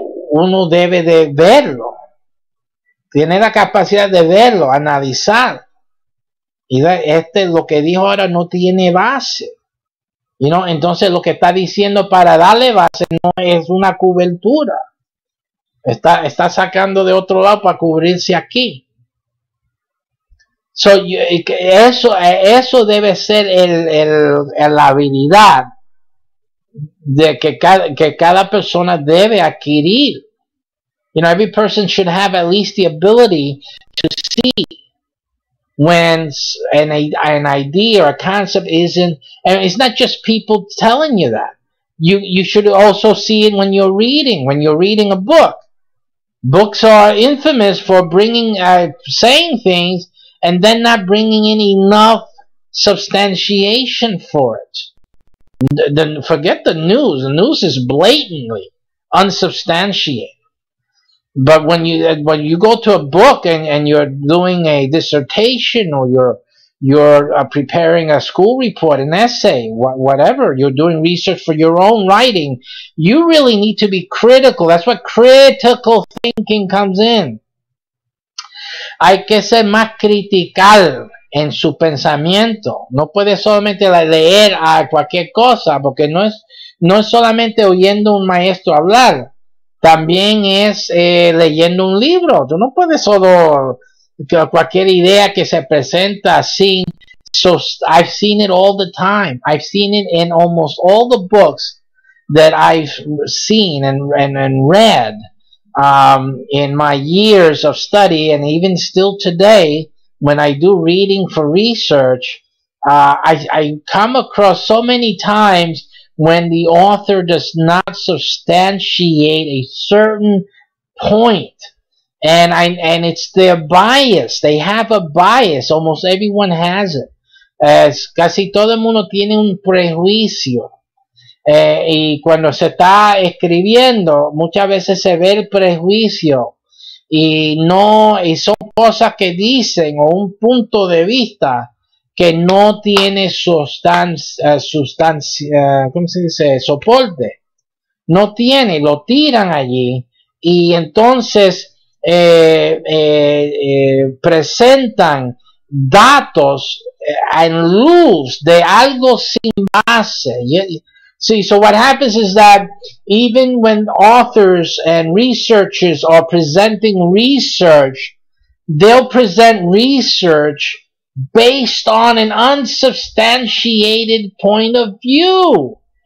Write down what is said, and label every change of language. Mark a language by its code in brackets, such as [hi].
[es] uno debe de verlo, tiene la capacidad de verlo, analizar, y lo que dijo ahora no tiene base, entonces lo que está diciendo para darle base no es una cobertura, está sacando de otro lado para cubrirse aquí. So, eso debe ser la habilidad de que cada persona debe adquirir. [en] Every person should have at least the ability to see when an idea or a concept isn't, and it's not just people telling you that. You should also see it when you're reading a book. Books are infamous for saying things and then not bringing in enough substantiation for it. Forget the news. The news is blatantly unsubstantiated. But when you go to a book and you're doing a dissertation, or you're preparing a school report, an essay, whatever, you're doing research for your own writing, you really need to be critical. That's what critical thinking comes in. [es] Hay que ser más critical en su pensamiento. No puede solamente leer a cualquier cosa, porque no es solamente oyendo un maestro hablar, también es leyendo un libro. Tú no puedes solo cualquier idea que se presenta así. [en] So I've seen it all the time. I've seen it in almost all the books that I've seen and read in my years of study, and even still today when I do reading for research, I come across so many times when the author does not substantiate a certain point, and it's their bias. They have a bias. Almost everyone has it. [es] Casi todo el mundo tiene un prejuicio. Y cuando se está escribiendo, muchas veces se ve el prejuicio y son cosas que dicen, o un punto de vista que no tiene ¿cómo se dice? Soporte. no tiene, lo tiran allí y entonces presentan datos en luz de algo sin base. [en] See, so what happens is that even when authors and researchers are presenting research, they'll present research based on an unsubstantiated point of view.